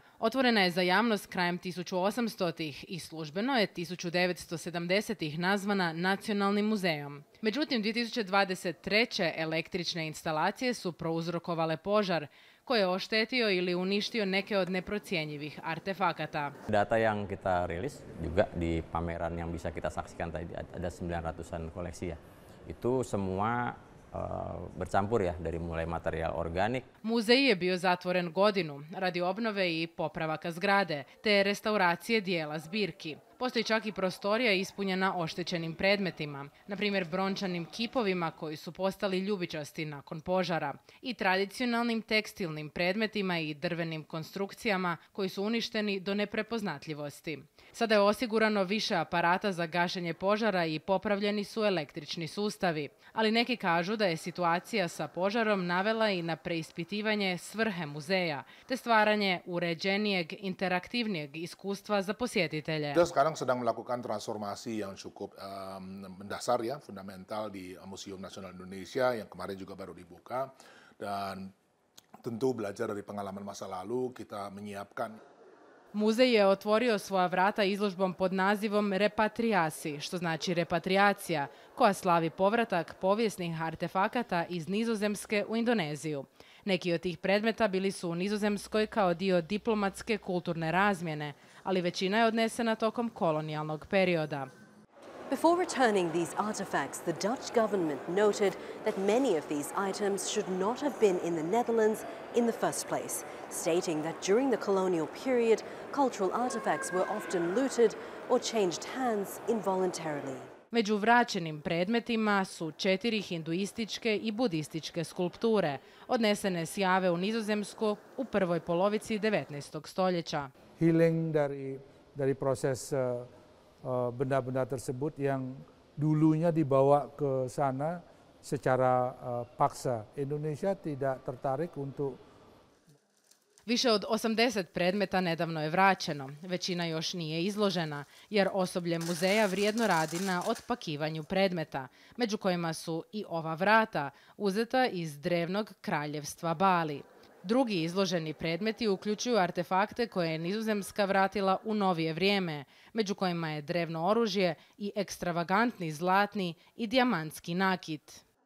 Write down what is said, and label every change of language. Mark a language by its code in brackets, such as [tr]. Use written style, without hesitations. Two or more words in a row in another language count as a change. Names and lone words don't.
[hr] Otvorena je za javnost krajem 1800-ih i službeno je 1970-ih nazvana Nacionalnim muzejom. Međutim, 2023. električne instalacije su prouzrokovale požar koji je oštetio ili uništio neke od neprocjenjivih artefakata. [id] Data yang kita rilis juga di pameran yang bisa kita saksikan tadi ada 900-an koleksi ya. Itu semua bercampur ya, dari mulai materijal organik. [hr] Muzej je bio zatvoren godinu radi obnove i popravaka zgrade te restauracije dijela zbirki. Postoji čak i prostorija ispunjena oštećenim predmetima, na primjer brončanim kipovima koji su postali ljubičasti nakon požara i tradicionalnim tekstilnim predmetima i drvenim konstrukcijama koji su uništeni do neprepoznatljivosti. Sada je osigurano više aparata za gašenje požara i popravljeni su električni sustavi, ali neki kažu da je situacija sa požarom navela i na preispitivanje svrhe muzeja, te stvaranje uređenijeg, interaktivnijeg iskustva za posjetitelje. [id] Sekarang sedang melakukan transformasi yang cukup mendasar ya, fundamental di Museum Nasional Indonesia yang kemarin juga baru dibuka, dan tentu belajar dari pengalaman masa lalu kita menyiapkan. [hr] Muzej je otvorio svoja vrata izložbom pod nazivom Repatriasi, što znači repatriacija, koja slavi povratak povijesnih artefakata iz Nizozemske u Indoneziju. Neki od tih predmeta bili su u Nizozemskoj kao dio diplomatske kulturne razmjene, ali većina je odnesena tokom kolonijalnog perioda. [en] Before returning these artifacts, the Dutch government noted that many of these items should not have been in the Netherlands in the first place, stating that during the colonial period, cultural artifacts were often looted or changed hands involuntarily. [hr] Među vraćenim predmetima su 4 hinduističke i budističke skulpture, odnesene s Jave u Nizozemsku u prvoj polovici 19. stoljeća. [id] Healing dari proses benda-benda tersebut yang dulunya dibawa ke sana secara paksa. Indonesia tidak tertarik untuk. [hr] Više od 80 predmeta nedavno je vraćeno, većina još nije izložena, jer osoblje muzeja vrijedno radi na otpakivanju predmeta, među kojima su i ova vrata, uzeta iz drevnog kraljevstva Bali. Drugi izloženi predmeti uključuju artefakte koje je Nizozemska vratila u novije vrijeme, među kojima je drevno oružje i ekstravagantni zlatni i dijamantski nakit.